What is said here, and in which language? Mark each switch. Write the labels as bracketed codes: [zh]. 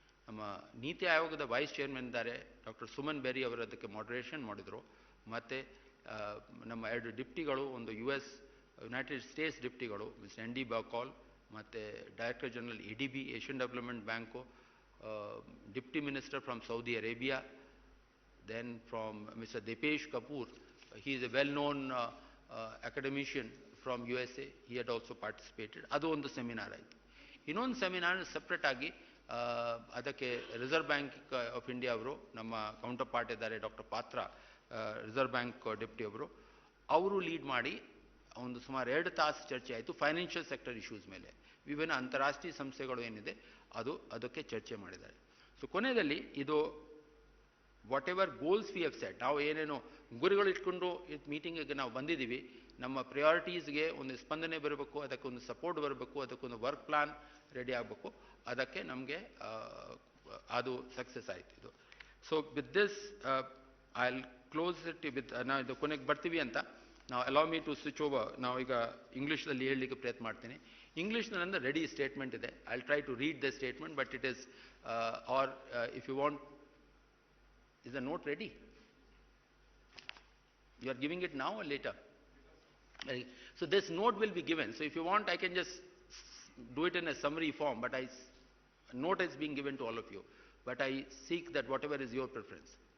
[kn] ನಮ್ಮ ನೀತಿ ಆಯೋಗದ ವೈಸ್ ಚೇರ್ಮನ್ ಇದ್ದಾರೆ ಡಾಕ್ಟರ್ ಸುಮನ್ ಬೆರಿ ಅವರು ಅದಕ್ಕೆ ಮಾಡ್ರೇಷನ್ ಮಾಡಿದರು. ಮತ್ತು ನಮ್ಮ 2 ಡಿಪ್ಟಿಗಳು, ಒಂದು ಯುನೈಟೆಡ್ ಸ್ಟೇಟ್ಸ್ ಡಿಪ್ಟಿಗಳು ಮಿಸ್ಟರ್ ND ಬಕಾಲ್ ಮತ್ತು director general ADB Asian development bank, deputy minister from Saudi Arabia, [en] then from Mr. Depesh Kapoor, he is a well-known academician from USA, he had also participated. [kn] ಅದು ಒಂದು seminar ಆಯಿತು. ಇನ್ನೊಂದು seminar separate ಆಗಿ ಅದಕ್ಕೆ reserve bank of India ಅವರು, ನಮ್ಮ counter part ಇದ್ದಾರೆ doctor ಪಾತ್ರ, ರಿಸರ್ವ್ ಬ್ಯಾಂಕ್ ಡೆಪ್ಟಿ ಅವರು ಲೀಡ್ ಮಾಡಿ ಒಂದು ಸುಮಾರು 2 ತಾಸು ಚರ್ಚೆ ಆಯಿತು ಫೈನಾನ್ಷಿಯಲ್ ಸೆಕ್ಟರ್ ಇಶ್ಯೂಸ್ ಮೇಲೆ. ವಿಭಿನ್ನ ಅಂತಾರಾಷ್ಟ್ರೀಯ ಸಂಸ್ಥೆಗಳು ಏನಿದೆ ಅದಕ್ಕೆ ಚರ್ಚೆ ಮಾಡಿದ್ದಾರೆ. ಸೊ ಕೊನೆಯಲ್ಲಿ ಇದು [en] whatever goals we have set, [kn] ನಾವು ಏನೇನೋ ಗುರಿಗಳು ಇಟ್ಕೊಂಡು ಮೀಟಿಂಗಿಗೆ ನಾವು ಬಂದಿದ್ದೀವಿ, ನಮ್ಮ ಪ್ರಯಾರಿಟೀಸ್ಗೆ ಒಂದು ಸ್ಪಂದನೆ ಬರಬೇಕು, ಅದಕ್ಕೊಂದು ಸಪೋರ್ಟ್ ಬರಬೇಕು, ಅದಕ್ಕೊಂದು ವರ್ಕ್ ಪ್ಲಾನ್ ರೆಡಿ ಆಗಬೇಕು. ಅದಕ್ಕೆ ನಮಗೆ ಅದು ಸಕ್ಸಸ್ ಆಯಿತು ಇದು. [en] so with this I will close it with, [kn] ನಾವು ಇದು ಕೊನೆಗೆ ಬರ್ತೀವಿ ಅಂತ ನಾವು [en] Allow me to switch over. [kn] ನಾವು ಈಗ ಇಂಗ್ಲೀಷ್ನಲ್ಲಿ ಹೇಳಲಿಕ್ಕೆ ಪ್ರಯತ್ನ ಮಾಡ್ತೀನಿ. ಇಂಗ್ಲೀಷ್ನಲ್ಲಿ ಅಂದರೆ ರೆಡಿ ಸ್ಟೇಟ್ಮೆಂಟ್ ಇದೆ. [en] I will try to read the statement, but it is or if you want, is the note ready? You are giving it now or later? So this note will be given. So if you want, I can just do it in a summary form, but note is being given to all of you. But I seek that whatever is your preference.